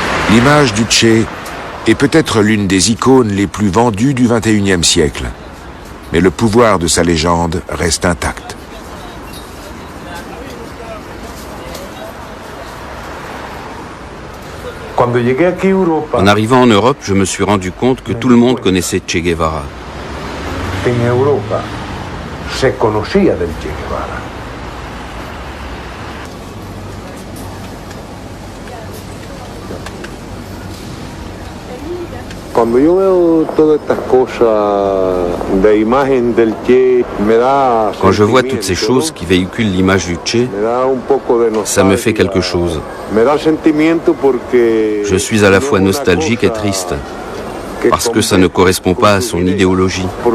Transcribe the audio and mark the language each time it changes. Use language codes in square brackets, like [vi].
[fr] L'image du Che est peut-être l'une des icônes les plus vendues du XXIe siècle, mais le pouvoir de sa légende reste intact. En arrivant en Europe, je me suis rendu compte que tout le monde connaissait Che Guevara. [es] En Europa se conocía del Che Guevara. Cuando yo veo todas estas cosas de imagen del Che, me da... [fr] Quand je vois toutes ces choses qui véhiculent l'image du Che, ça me fait quelque chose. Je suis à la fois nostalgique et triste, parce que ça ne correspond pas à son idéologie.